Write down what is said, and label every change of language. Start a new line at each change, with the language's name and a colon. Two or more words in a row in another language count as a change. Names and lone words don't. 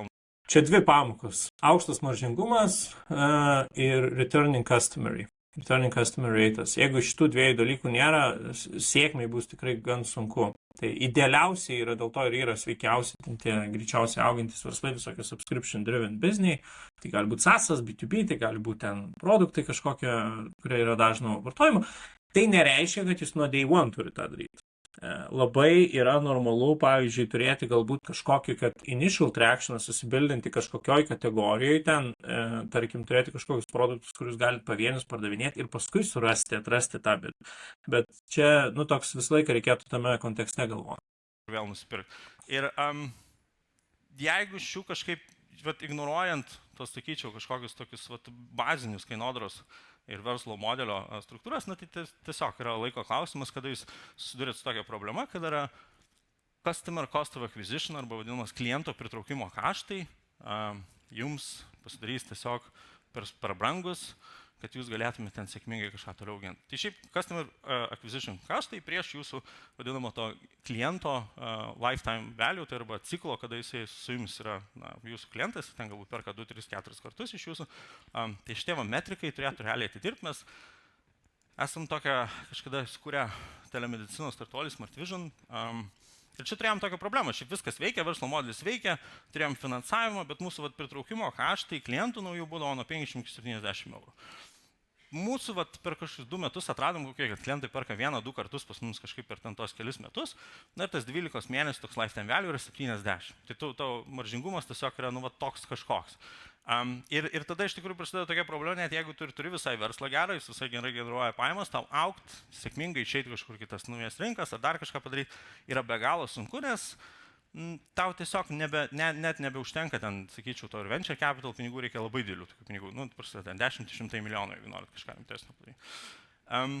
Lithuanian: Čia 2 pamokos. Aukštas maržingumas ir
English: returning customer
Lithuanian: ratas. Jeigu šitų 2 dalykų nėra, sėkmei bus tikrai gan sunku. Tai idealiausiai yra, dėl to ir yra sveikiausi, tie greičiausiai augantis verslai, visokie
English: subscription driven business,
Lithuanian: tai gali būti SaaS, B2B, tai gali būti ten produktai kažkokie, kurie yra dažno vartojimo. Tai nereiškia, kad jūs nuo
English: day one
Lithuanian: turi tą daryti. Labai yra normalu, pavyzdžiui, turėti galbūt kažkokį, kad
English: initial tractioną
Lithuanian: susibildinti kažkokioj kategorijoje, ten, tarkim, turėti kažkokius produktus, kuriuos galite pavienius pardavinėti ir paskui surasti, atrasti tą, bet čia, toks visą laiką reikėtų tame kontekste galvoti. Vėl nusipirkti. Ir jeigu šių kažkaip, ignoruojant, tos sakyčiau, kažkokius tokius bazinius kainodaros ir verslo modelio struktūras, tai tiesiog yra laiko klausimas, kada jūs susidurėt su tokia problema, kad yra
English: customer cost of acquisition
Lithuanian: arba vadinamas kliento pritraukimo kaštai, jums pasidarys tiesiog per brangus, kad jūs galėtumėte ten sėkmingai kažką toliau auginti. Tai šiaip
English: customer acquisition
Lithuanian: kaštai prieš jūsų vadinamo to kliento
English: lifetime value,
Lithuanian: tai arba ciklo, kada jisai su jums yra jūsų klientas, ten galbūt perka 2, 3, 4 kartus iš jūsų. Tai šitie metrikai turėtų realiai atidirbti. Mes esam tokią kažkada skūrę telemedicinos startuolį Smart Vision. Ir čia turėjom tokią problemą, šiaip viskas veikia, verslo modelis veikia, turėjom finansavimą, bet mūsų pritraukimo kaštai klientų naujų būdavo nuo 50 iki 70 eurų. Mūsų per kažkokius 2 metus atradom, kad klientai perka 1-2 kartus pas mums kažkaip per tos kelis metus, ir tas 12 mėnesių toks
English: lifetime value
Lithuanian: yra 70. Tai tavo maržingumas tiesiog yra toks kažkoks. Ir tada iš tikrųjų prasideda tokia problema, net jeigu turi visai verslą gerą, jis visai gerai generuoja pajamas, tau augt, sėkmingai išeiti kažkur kitas naujas rinkas ar dar kažką padaryti, yra be galo sunku, nes tau tiesiog net nebeužtenka ten, sakyčiau, to ir
English: venture capital
Lithuanian: pinigų reikia labai didelių tokių pinigų, prasideda ten 10-100 milijonų, jeigu norit kažką rimtesnio padaryti.